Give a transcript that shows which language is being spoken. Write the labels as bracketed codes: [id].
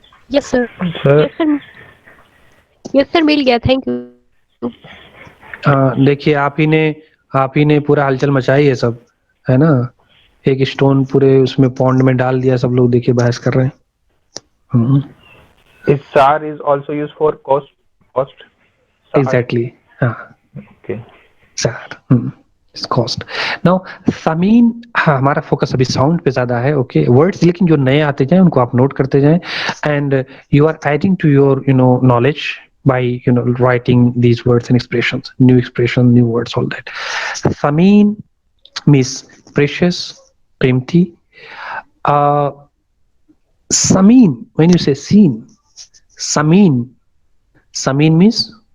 [en] Yes, sir. Sir, Yes, sir. Yes, sir. [hi] मिल गया. [en] Thank you. [hi] देखिए आप ही ने पूरा हलचल मचाई है सब, है ना. एक स्टोन पूरे उसमें पॉन्ड में डाल दिया, सब लोग देखिए बहस कर रहे हैं. [en] is sar is also used for cost. Sar. [hi] Exactly, हाँ, [en] Okay. Sir cost. [hi] Now Sameen, हाँ, हमारा फोकस अभी साउंड पे ज्यादा है. ओके, वर्ड्स लेकिन जो नए आते जाएं उनको आप नोट करते जाएं, [en] And you are adding to your knowledge. by writing these words and expressions, new words, all that. Samin means precious, qimti. Samin, when you say seen, samin means